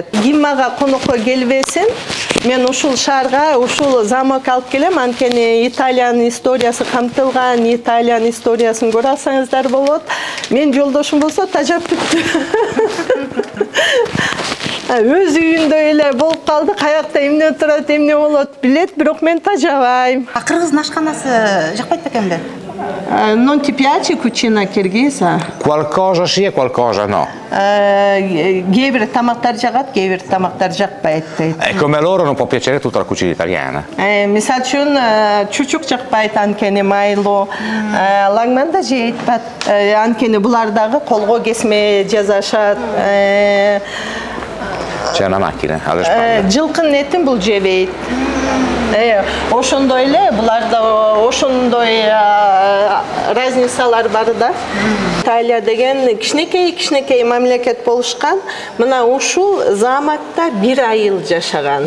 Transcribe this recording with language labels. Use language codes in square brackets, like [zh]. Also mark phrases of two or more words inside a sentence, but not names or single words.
[ky] Ким мага конокко келбесин, мен ушул шаарга, ушул замок алып келем, анткени Италиянын историясы камтылган, Италиянын историясын көрө алсаңыздар болот. Мен жолдошум болсо тажап бүттү. Өз үйүндө эле болуп калды, каякта эмне турат, эмне болот билет, бирок мен тажабайм. Кыргыздын ашканасы жакпайт бекенби? [it] Non ti piace cucina kirghisa? Qualcosa sì e qualcosa no. [ky] Кээ бир тамактар жагат, кээ бир тамактар жакпайт дейт. [it] E come loro non può piacere tutta la cucina italiana. [ky] Мисал үчүн чучук жакпайт, анткени майлуу. Лагман да жейт, анткени булар дагы колго кесме жасашат. [it] C'è una macchina alle spalle. [ky] Жылкын этин бул жебейт. Ошондой эле буларда ошондой разницалар бар да. Италия деген кичинекей мамлекет болушкан. Мына ушул замокта бир айыл жашаган.